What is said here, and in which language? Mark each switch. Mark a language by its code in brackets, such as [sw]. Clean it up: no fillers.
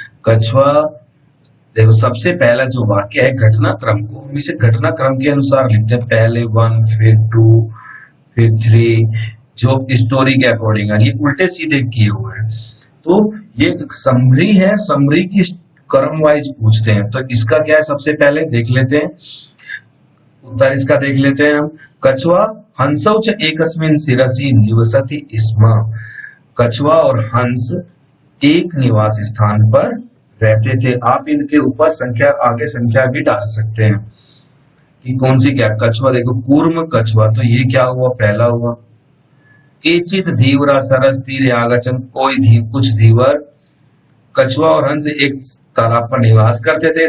[hi] कछुआ, देखो सबसे पहला जो वाक्य है घटनाक्रम को हम इसे घटनाक्रम के अनुसार लिखते हैं, पहले 1 फिर 2 फिर 3, जो स्टोरी के अकॉर्डिंग है, ये उल्टे सीधे किए हुए हैं। तो ये एक समरी है, समरी की क्रम वाइज पूछते हैं। तो इसका क्या है, सबसे पहले देख लेते हैं उत्तर, इसका देख लेते हैं हम। [sa] कछुआ हंसौ च एकस्मिन् शिरसि निवसति स्म। [hi] कछुआ और हंस एक निवास स्थान पर रहते थे। आप इनके ऊपर संख्या, आगे संख्या भी डाल सकते हैं कि कौन सी क्या। कछुआ देखो, कूर्म कछुआ, तो ये क्या हुआ, पहला हुआ। [sa] केचित धीवरा सरस तीर आगचन, [hi] कुछ धीवर कछुआ और हंस एक तालाब पर निवास करते थे।